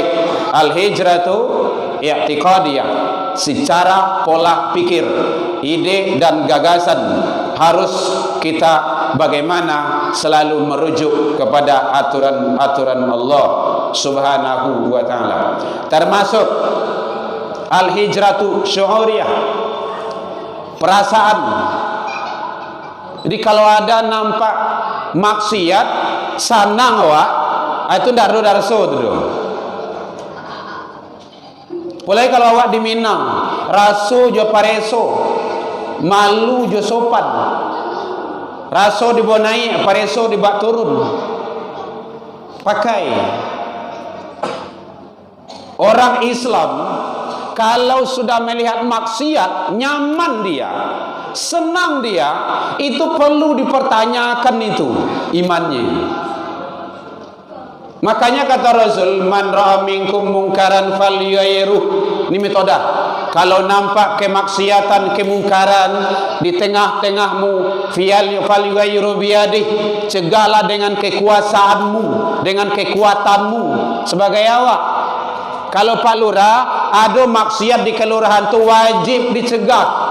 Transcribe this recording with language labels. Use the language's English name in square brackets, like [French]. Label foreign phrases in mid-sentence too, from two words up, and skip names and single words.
[Arabic] الهجرة الاعتقادية, [Indonesian] secara pola pikir, ide dan gagasan harus kita bagaimana selalu merujuk kepada aturan-aturan Allah [Arabic] سبحانه وتعالى. [Indonesian] Termasuk [Arabic] الهجرة الشعورية, [Indonesian] perasaan. [Minangkabau] Jadi kalau ada nampak maksiat sanang wak, itu ndak ada darso tu. [Indonesian] Mulai kalau awak di Minang, [Minangkabau] raso jo pareso, malu jo sopan. Raso dibawa naik, pareso dibawa turun. [Indonesian] Pakai. Orang Islam kalau sudah melihat maksiat, nyaman dia, senang dia, itu perlu dipertanyakan itu imannya. Makanya kata Rasul, [Arabic] من رأى منكم منكرا فليغيره. [Indonesian] Ini metode. Kalau nampak kemaksiatan, kemungkaran di tengah-tengahmu, [Arabic] فليغيره بيده, [Indonesian] cegahlah dengan kekuasaanmu, dengan kekuatanmu sebagai awak. Kalau Pak Lurah ada maksiat di kelurahan tu wajib dicegah.